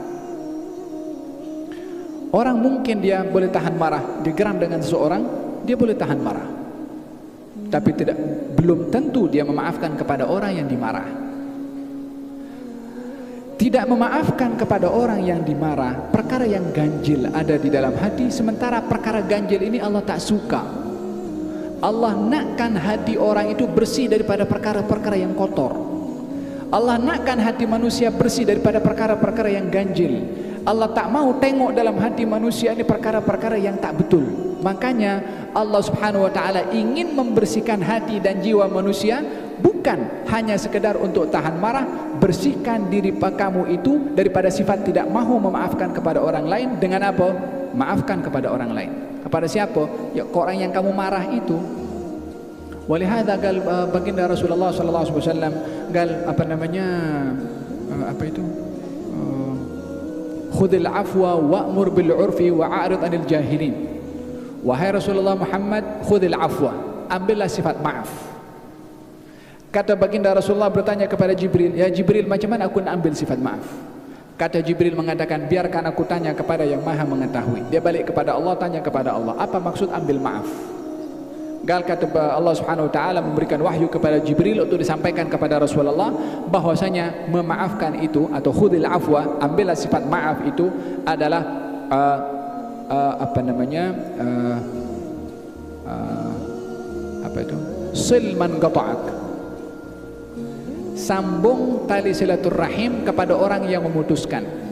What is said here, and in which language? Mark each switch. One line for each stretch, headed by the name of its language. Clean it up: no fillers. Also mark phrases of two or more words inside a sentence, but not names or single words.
Malay: Orang mungkin dia boleh tahan marah, digeram dengan seseorang, dia boleh tahan marah, tapi belum tentu dia memaafkan kepada orang yang dimarah. Tidak memaafkan kepada orang yang dimarah, perkara yang ganjil ada di dalam hati, sementara perkara ganjil ini Allah tak suka. Allah nakkan hati orang itu bersih daripada perkara-perkara yang kotor. Allah nakkan hati manusia bersih daripada perkara-perkara yang ganjil. Allah tak mau tengok dalam hati manusia ini perkara-perkara yang tak betul. Makanya Allah
Arabic: سبحانه وتعالى
Malay: ingin membersihkan hati dan jiwa manusia, bukan hanya sekedar untuk tahan marah. Bersihkan diri kamu itu daripada sifat tidak mahu memaafkan kepada orang lain. Dengan apa? Maafkan kepada orang lain. Kepada siapa? Ya, ke orang yang kamu marah itu.
Arabic: ولهذا قال baginda رسول الله صلى الله عليه وسلم قال خذ العفو وأمر بالعرف وأعرض عن الجاهلين.
Malay: Wahai Rasulullah Muhammad,
Arabic: خذ العفو,
Malay: ambillah sifat maaf. Kata baginda Rasulullah bertanya kepada Jibril, "Ya Jibril, macam mana aku nak ambil sifat maaf?" Kata Jibril mengatakan, "Biarkan aku tanya kepada yang maha mengetahui." Dia balik kepada Allah, tanya kepada Allah, "Apa maksud ambil maaf?" Gal kata Allah
Arabic: سبحانه وتعالى
Malay: memberikan wahyu kepada Jibril untuk disampaikan kepada Rasulullah bahwasanya memaafkan itu atau
Arabic: خذ العفو,
Malay: ambillah sifat maaf itu adalah
Arabic: صل من قطعك,
Malay: sambung tali silaturrahim kepada orang yang memutuskan.